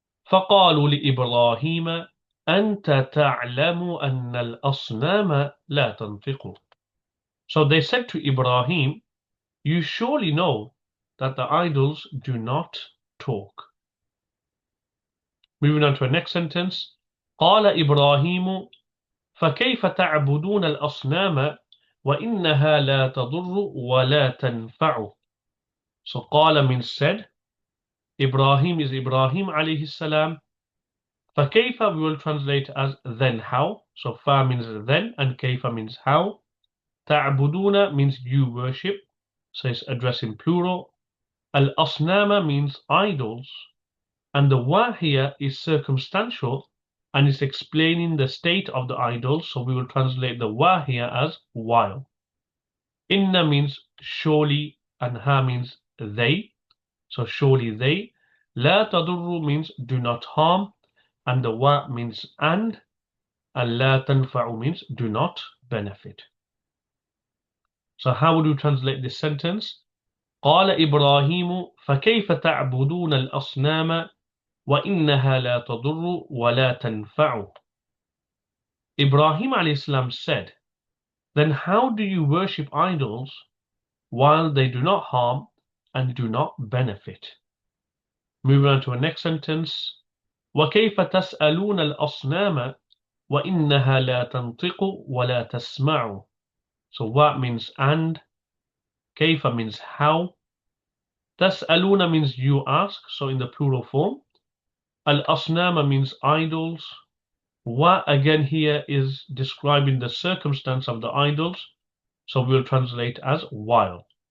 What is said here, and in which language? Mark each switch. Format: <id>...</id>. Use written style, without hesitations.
<ar>فَقَالُوا لِإِبْرَاهِيمَ أَنْتَ تَعْلَمُ أَنَّ الْأَصْنَامَ لَا تَنْطِقُ.</ar> <en>So they said to Ibrahim, you surely know that the idols do not talk. Moving on to our next sentence.</en> <ar>قال إبراهيم فكيف تعبدون الأصنام وإنها لا تضر ولا تنفع.</ar> <en>So قال means said. Ibrahim is Ibrahim alayhi salam. فكيف we will translate as then how. So fa means then and kayfa means how. ta'buduna means you worship, so it's addressing plural. Al-asnama means idols, and the wa here is circumstantial and is explaining the state of the idols, so we will translate the wa here as while. Inna means surely, and ha means they, so surely they. La tadurru means do not harm, and the wa means and la tanfa'u means do not benefit. So how would you translate this sentence?</en> <ar>قال إبراهيم فكيف تعبدون الأصنام وإنها لا تضر ولا تنفع.</ar> <en>Ibrahim alayhi salam said, then how do you worship idols while they do not harm and do not benefit? Moving on to our next sentence.</en> <ar>وكيف تسألون الأصنام وإنها لا تنطق ولا تسمع.</ar> <en>So what means and, كيف means how, تسألون means you ask, so in the plural form. Al-asnama means idols. Wa again here is describing the circumstance of the idols, so we'll translate as while.</en>